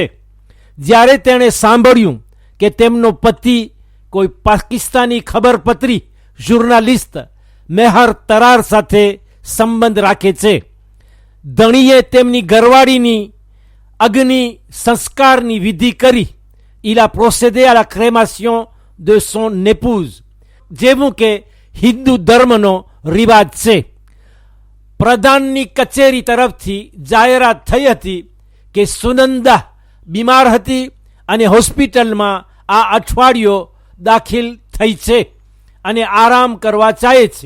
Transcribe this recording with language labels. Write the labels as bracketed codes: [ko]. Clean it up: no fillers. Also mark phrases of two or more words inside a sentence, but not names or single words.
[gu] જ્યારે તેણે સાંભળ્યું કે તેમનો પતિ કોઈ પાકિસ્તાની ખબરપત્રી જર્નલિસ્ટ મેહર તરાર સાથે સંબંધ રાખે છે, ધણીએ તેમની ઘરવાળીની અગ્નિ સંસ્કારની વિધિ કરી. [fr] il a procédé à la crémation de son épouse, [gu] જેવું કે હિન્દુ ધર્મનો રિવાજ છે. પ્રધાનની કચેરી તરફથી જાહેરાત થઈ હતી કે સુનંદા બીમાર હતી અને હોસ્પિટલમાં આ અઠવાડિયો દાખલ થઈ છે અને આરામ કરવા ચાહે છે.